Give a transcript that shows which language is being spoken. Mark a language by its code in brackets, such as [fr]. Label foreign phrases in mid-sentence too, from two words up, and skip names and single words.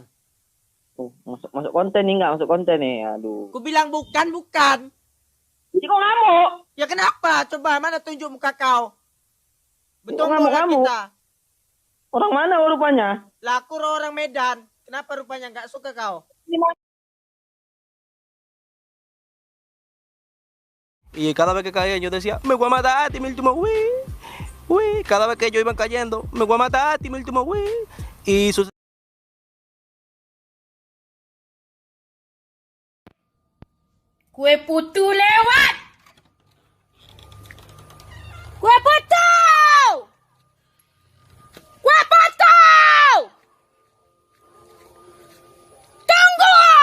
[id] Oh, masuk konten nih nggak? Masuk konten nih, aduh. Ku bilang bukan. Jadi kok ngamuk? Ya kenapa? Coba mana tunjuk muka kau. Betul Kok ngamuk orang kamu? kita. Orang mana rupanya? Lah aku orang Medan. Kenapa rupanya nggak suka kau? [es] Y cada vez que caía yo decía, me voy a matar a ti, mi último uy. Cada vez que yo iba cayendo, me voy a matar a ti, mi último Y sus... [id] Kue putu lewat. Kue putu. Tunggu.